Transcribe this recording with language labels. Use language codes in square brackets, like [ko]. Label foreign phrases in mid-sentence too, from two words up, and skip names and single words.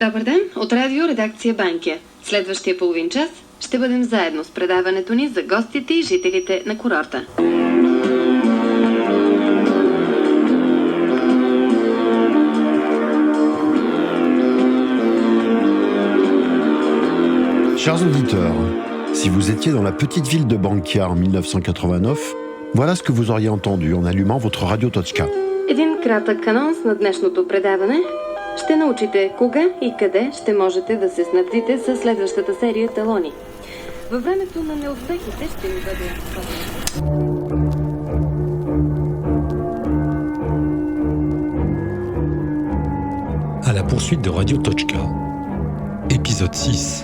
[bg] Добър ден от радиоредакция Банкя. Следващия половин час ще бъдем заедно с предаването ни за гостите и жителите на курорта. [fr] Chers auditeurs, si vous étiez dans la petite ville de Bankia en 1989, voilà ce que vous auriez entendu en allumant votre radio Точка. [bg] Един кратък анонс на днешното предаване. Ще научите кога и къде ще можете да се снабдите с следващата серия талони. Във времето на неуспехите ще ни бъде... [fr] À la poursuite de Radio Точка. Épisode 6.